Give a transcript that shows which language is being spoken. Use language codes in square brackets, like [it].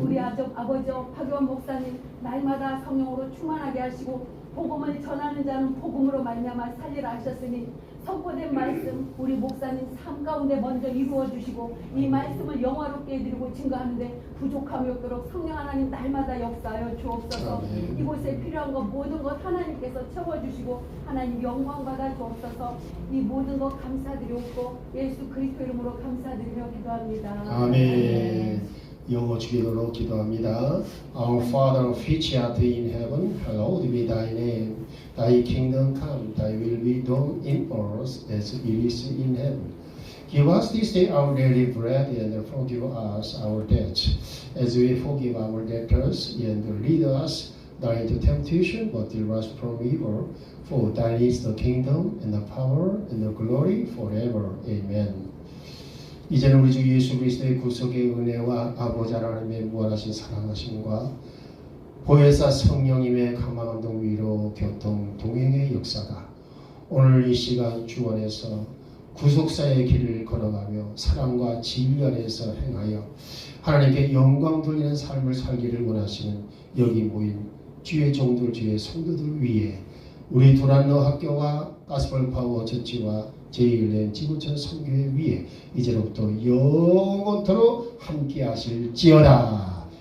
[ko] 우리 아버지 박유원 목사님 날마다 성령으로 충만하게 하시고 복음을 전하는 자는 복음으로 말미암아 살리라 하셨으니 선포된 말씀 우리 목사님 삶 가운데 먼저 이루어 주시고 이 말씀을 영화롭게 해드리고 증거하는데 부족함이 없도록 성령 하나님 날마다 역사하여 주옵소서. 아멘. 이곳에 필요한 것 모든 것 하나님께서 채워주시고 하나님 영광 받아 주옵소서. 이 모든 것 감사드리옵고 예수 그리스도 이름으로 감사드리며 기도합니다. 아멘. 영어 주기도로 기도합니다. [en] Our Father which art in heaven, hallowed be thy name. Thy kingdom come, thy will be done in earth as it is in heaven. Give us this day our daily bread, and forgive us our debts, as we forgive our debtors, and lead us not into temptation, but deliver us from evil. For thine is the kingdom, and the power, and the glory forever. Amen. [ko] 이제는 우리 주 예수 그리스도의 구속의 은혜와 아버지 하나님의 무한하신 사랑하심과 보혜사 성령님의 감화감동 위로 교통 동행의 역사가 오늘 이 시간 주 안에서 구속사의 길을 걸어가며 사랑과 진리 안에서 행하여 하나님께 영광 돌리는 삶을 살기를 원하시는 여기 모인 주의 종들 주의 성도들 위해 우리 도란노 학교와 가스펠 파워 처치와 제1렘 지구촌 선교회 위에 이제로부터 영원토록 함께 하실지어다.